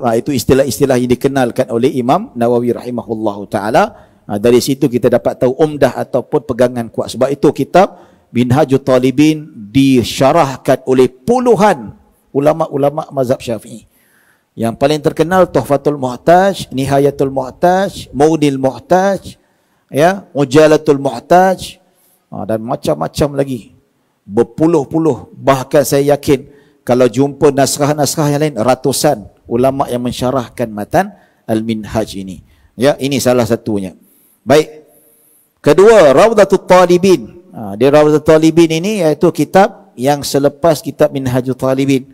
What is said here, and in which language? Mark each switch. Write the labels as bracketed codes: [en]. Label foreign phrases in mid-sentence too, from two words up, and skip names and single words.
[ms] Itu istilah-istilah yang dikenalkan oleh Imam Nawawi [ar] رحمه الله تعالى. [ms] Dari situ kita dapat tahu umdah ataupun pegangan kuat. Sebab itu kitab Minhajut Talibin disyarahkan oleh puluhan ulama-ulama mazhab Syafi'i. Yang paling terkenal Tuhfatul Muhtaj, Nihayatul Muhtaj, Mughniul Muhtaj, ya, Ujalatul Muhtaj, dan macam-macam lagi. Berpuluh-puluh, bahkan saya yakin kalau jumpa naskah-naskah yang lain, ratusan ulama yang mensyarahkan matan Al-Minhaj ini. Ya, ini salah satunya. Baik. Kedua, Rawdatul Talibin. Dia Rawdatul Talibin ini iaitu kitab yang selepas kitab Minhajut Talibin.